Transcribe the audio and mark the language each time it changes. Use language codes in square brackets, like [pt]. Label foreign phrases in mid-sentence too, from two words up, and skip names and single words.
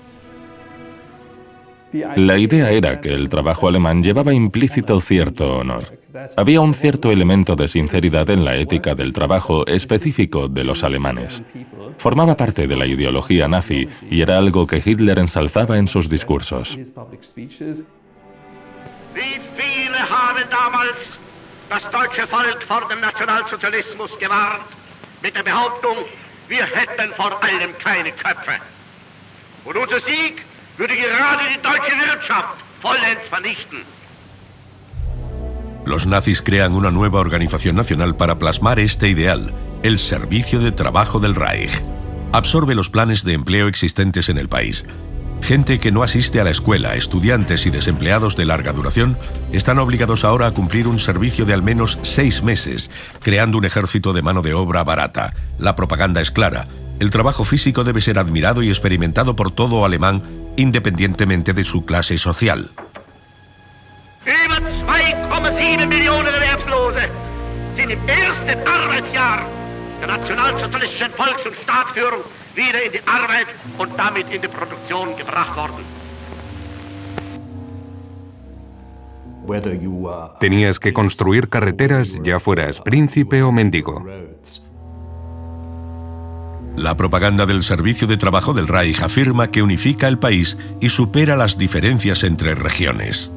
[es] La idea era que el trabajo alemán llevaba implícito cierto honor. Había un cierto elemento de sinceridad en la ética del trabajo específico de los alemanes. Formaba parte de la ideología nazi y era algo que Hitler ensalzaba en sus discursos. [de] Wie viel habe damals das deutsche Volk vor dem Nationalsozialismus gewarnt, mit der Behauptung, wir hätten vor allem keine Köpfe. Und unser Sieg würde gerade die deutsche Wirtschaft vollends vernichten. [es] Los nazis crean una nueva organización nacional para plasmar este ideal, el Servicio de Trabajo del Reich. Absorbe los planes de empleo existentes en el país. Gente que no asiste a la escuela, estudiantes y desempleados de larga duración, están obligados ahora a cumplir un servicio de al menos 6 meses, creando un ejército de mano de obra barata. La propaganda es clara. El trabajo físico debe ser admirado y experimentado por todo alemán, independientemente de su clase social. [de] Über 2,7 Millionen Erwerbslose sind im ersten Arbeitsjahr der nationalsozialistischen Volks- und Staatsführung wieder in die Arbeit und damit in die Produktion gebracht worden. [es] Tenías que construir carreteras, ya fueras príncipe o mendigo. La propaganda del Servicio de Trabajo del Reich afirma que unifica el país y supera las diferencias entre regiones.